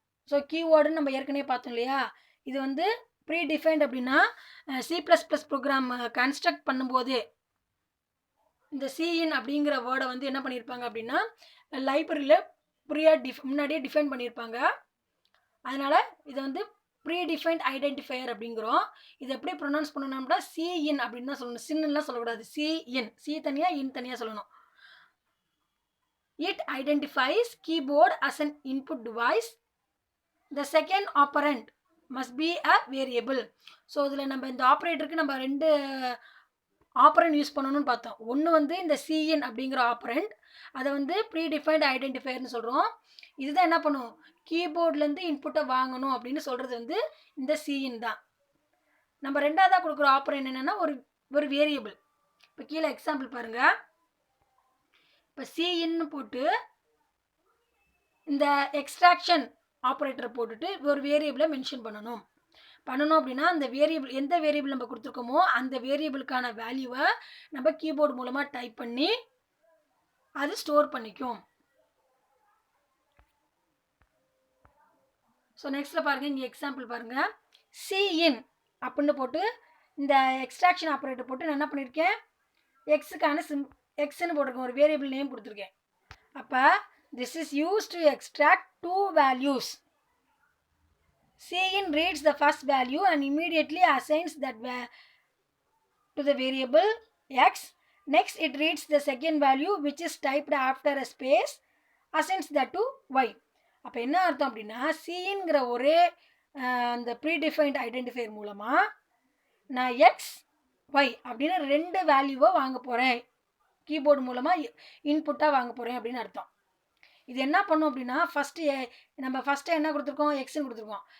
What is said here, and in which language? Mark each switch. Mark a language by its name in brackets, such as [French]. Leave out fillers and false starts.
[Tamil] So கீவேர்டுன்னு நம்ம ஏற்கனவே பார்த்தோம் இல்லையா, இது வந்து ப்ரீடிஃபைன்ட் அப்படின்னா C++ ப்ரோக்ராம் கன்ஸ்ட்ரக்ட் பண்ணும்போது இந்த cin அப்படிங்கிற வேர்டை வந்து என்ன பண்ணியிருப்பாங்க அப்படின்னா லைப்ரரியில் முன்னாடியே டிஃபைன் பண்ணியிருப்பாங்க. அதனால் இதை வந்து ப்ரீடிஃபைன்ட் ஐடென்டிஃபையர் அப்படிங்கிறோம். இது எப்படி ப்ரொனவுன்ஸ் பண்ணணும்னா cin அப்படின்னு தான் சொல்லணும், சின்னுலாம் சொல்லக்கூடாது. cin, சி தனியாக இன் தனியாக சொல்லணும். [English] It identifies keyboard as an input device. The second operand must be a variable. [Tamil] So இதில் நம்ம இந்த ஆப்ரேட்டருக்கு நம்ம 2 ஆப்பரண்ட் யூஸ் பண்ணணும்னு பார்த்தோம். ஒன்று வந்து இந்த cin அப்படிங்கிற ஆப்பரண்ட், அதை வந்து ப்ரீடிஃபைன்ட் ஐடென்டிஃபையர்னு சொல்கிறோம். இதுதான் என்ன பண்ணும், கீபோர்ட்லேருந்து இன்புட்டை வாங்கணும் அப்படின்னு சொல்கிறது வந்து இந்த cin தான். நம்ம ரெண்டாவதாக கொடுக்குற ஆப்பரண்ட் என்னென்னா ஒரு வேரியபிள். இப்போ கீழே எக்ஸாம்பிள் பாருங்கள். இப்போ cin போட்டு இந்த எக்ஸ்ட்ராக்ஷன் ஆப்ரேட்டரை போட்டுட்டு ஒரு வேரியபிளை மென்ஷன் பண்ணணும் அப்படின்னா அந்த வேரியபிள் எந்த வேரியபிள் நம்ம கொடுத்துருக்கோமோ அந்த வேரியபிளுக்கான வேல்யூவை நம்ம கீபோர்டு மூலமாக டைப் பண்ணி அது ஸ்டோர் பண்ணிக்கும். ஸோ நெக்ஸ்ட்டில் பாருங்கள், இங்கே எக்ஸாம்பிள் பாருங்கள். cin அப்படின்னு போட்டு இந்த எக்ஸ்ட்ராக்ஷன் ஆப்ரேட்டர் போட்டு நான் என்ன பண்ணியிருக்கேன், எக்ஸுக்கான எக்ஸ்ன்னு போட்டிருக்கேன், ஒரு வேரியபிள் நேம் கொடுத்துருக்கேன். அப்போ [English] this is used to extract 2 values. cin reads the first value and immediately assigns that to the variable x. Next it reads the second value which is typed after a space, assigns that to y. [Tamil] அப்போ என்ன அர்த்தம் அப்படின்னா cங்கிற ஒரே அந்த predefined identifier மூலமாக நான் X Y அப்படின்னு 2 வேல்யூவை வாங்க போகிறேன், கீபோர்டு மூலமாக இன்புட்டாக வாங்க போகிறேன் அப்படின்னு அர்த்தம். இது என்ன பண்ணும் அப்படின்னா நம்ம ஃபஸ்ட்டு என்ன கொடுத்துருக்கோம், எக்ஸ்ன்னு கொடுத்துருக்கோம்.